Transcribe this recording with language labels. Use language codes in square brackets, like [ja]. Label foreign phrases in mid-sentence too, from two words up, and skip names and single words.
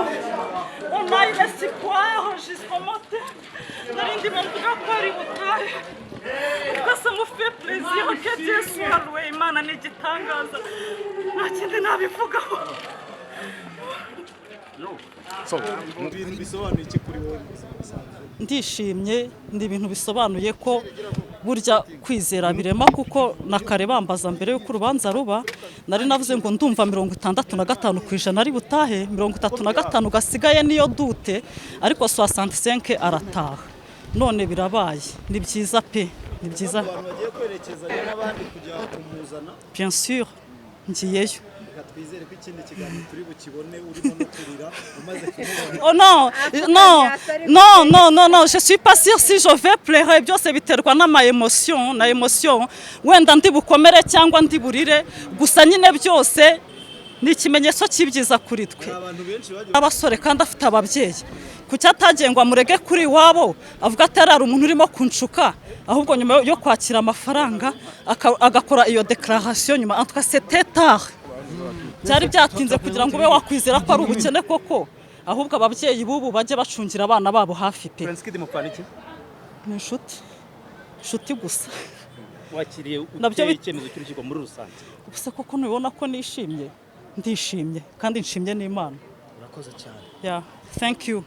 [fr] On a eu l'espoir jusqu'au matin. [rw] Narindi mvuga ko ari butahe. [fr] Ubwo me fait plaisir que Dieu soit loué. [rw] Imana ni igitangaza. Nta kindi nabivugaho. Ndishimye ndi ibintu bisobanuye ko burya kwizera birema kuko nakare bambaza mbere yo kurubanza ruba nari navuze ngo ndumva 65% ari butahe 35 gasigaye niyo dute ariko 65 arataha none birabaye ni byiza pe ni byiza bagiye kwerekezanya n'abandi kujya kumuzana [fr] bien sûr ngiyeyo [rw] twizere ko ikindi kiganiro turi bukibone urimo no kurira umaze kumubona. [fr] Oh non, je suis pas sûre si je vais pleurer [rw] byose biterwa n'ama emotion wenda ndi bukomere cyangwa ndi burire gusa nyine byose ni ikimenyetso cy'ibyiza kuri twe abasore kandi afite ababyeyi kuki atagengwa murege kuri wabo avuga atari umuntu urimo kunshuka ahubwo nyuma yo kwakira amafaranga agakora iyo declaration nyuma [fr] en tout cas c'était tard [rw] byari byatinze kugira ngo ube wakwizera ko ari ubukene koko ahubwo ababyeyi bubu bajye bacungira abana babo hafi pe ni inshuti gusa wakiriye uteye icyemezo cy'urukiko muri rusange gusa koko nubona ko nishimye ndishimye kandi nshimye n'Imana urakoze cyane [en] yeah thank you.